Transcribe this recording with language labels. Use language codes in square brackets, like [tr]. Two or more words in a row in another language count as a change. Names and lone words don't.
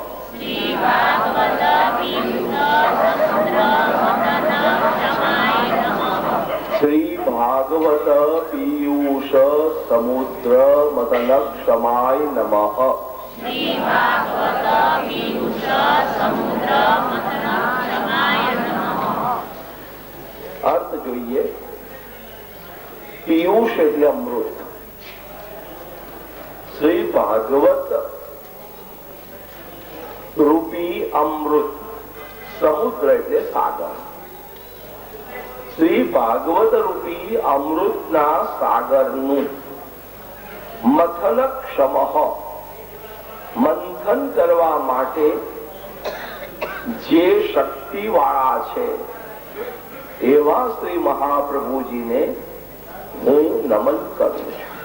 [sa] श्री भागवत पीयूष समुद्र मथन क्षमाय नमः. [gu] अर्थ જોઈએ. પીયુષ એટલે અમૃત. શ્રી ભાગવત રૂપી અમૃત. સમુદ્ર એટલે સાગર. શ્રી ભાગવત રૂપી અમૃતના સાગરનું મથન ક્ષમ, મંથન કરવા માટે જે શક્તિ વાળા છે એવા શ્રી મહાપ્રભુજીને હું નમન કરું છું.